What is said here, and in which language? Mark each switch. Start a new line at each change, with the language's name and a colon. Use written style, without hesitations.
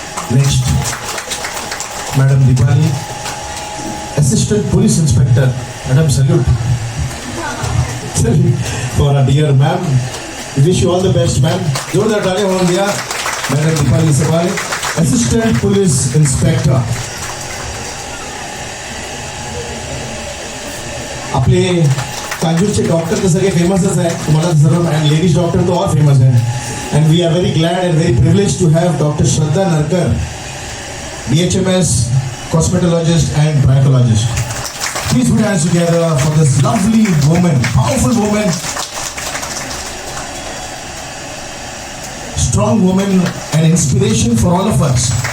English: Next, Madam Dipali, Assistant Police Inspector. Madam, salute. For our dear ma'am. We wish you all the best, ma'am.
Hindi: Zordar taaliyon ho India.
English: Madam Dipali Sabal, Assistant Police Inspector.
Marathi: आपले कांजूरचे doctor तर सगळे फेमसच आहे, तुम्हाला सर्व, and
Hindi: ladies doctor तो और famous है.
English: And we are very glad and very privileged to have Dr. Shraddha Narkar, BHMS, cosmetologist and trichologist. Please put your hands together for this lovely woman, powerful woman, strong woman, and inspiration for all of us.